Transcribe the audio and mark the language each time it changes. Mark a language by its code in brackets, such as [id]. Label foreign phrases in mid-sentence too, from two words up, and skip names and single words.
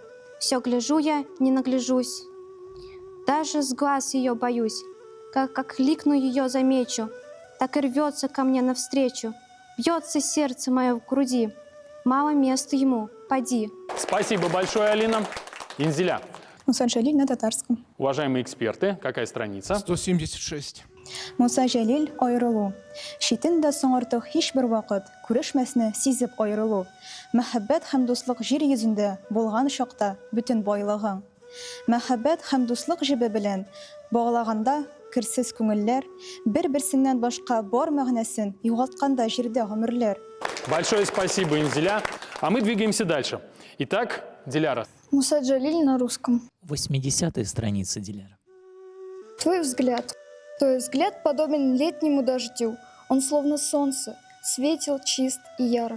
[ru] Все гляжу я, не нагляжусь. Даже с глаз ее боюсь, как кликну ее замечу, так и рвется ко мне навстречу. Бьется сердце мое в груди, мало места ему, «Поди». Спасибо большое, Алина. Инзиля. Муса Джалиль на татарском. Уважаемые эксперты, какая страница? 176. Муса Джалиль айрылу. [tt] Шитен дә соң артык һичбер вакыт күрешмәсне сизеп айрылу. Мәхәббәт һәм дуслык җир йөзендә булган чакта бөтен байлыгың. Мәхәббәт һәм дуслык җебе белән баглаганда керсез күңелләр бер-берсеннән башка бар мәгънәсен югалтканда җирдә гомерләр. [ru] Большое спасибо, Инзиля. А мы двигаемся дальше. Итак, Диляра. Муса Джалиль на русском. 80-я страница, Диляра. Твой взгляд. Твой взгляд подобен летнему дождю. Он словно солнце, светел, чист и ярок.